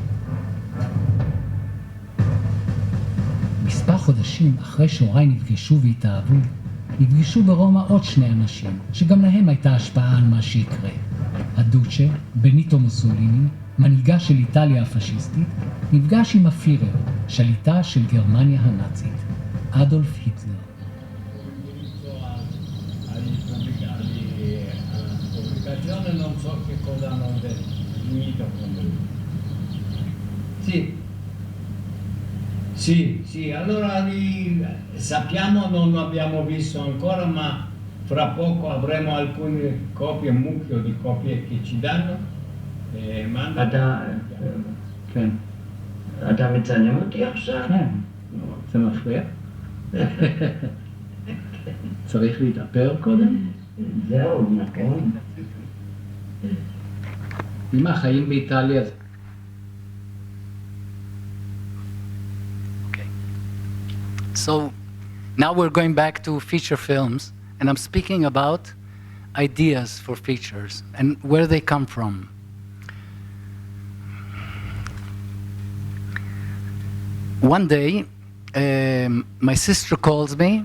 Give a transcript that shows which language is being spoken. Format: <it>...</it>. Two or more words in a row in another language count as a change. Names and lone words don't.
<he>מספר חודשים אחרי שהוריי נפגשו והתאהבו, נפגשו ברומא עוד 2 אנשים, שגם להם הייתה השפעה על מה שיקרה. הדוצ'ה, בניטו מוסוליני, מנהיגה של איטליה הפשיסטית, נפגש עם הפירר, שליטה של גרמניה הנאצית, אדולף היטלר.</he> <it>Non so che cosa hanno finito con lui. Sì, allora sappiamo, non abbiamo visto ancora, ma fra poco avremo alcune copie, un mucchio di copie che ci danno.</it> <he>כן. אתה מצלם אותי עכשיו? כן, זה מפריע? צריך להתאפר קודם? זהו, נכון. אמא, החיים באיטליה.</he> <en>Okay. So now we're going back to feature films, and I'm speaking about ideas for features and where they come from. One day, my sister calls me.</en>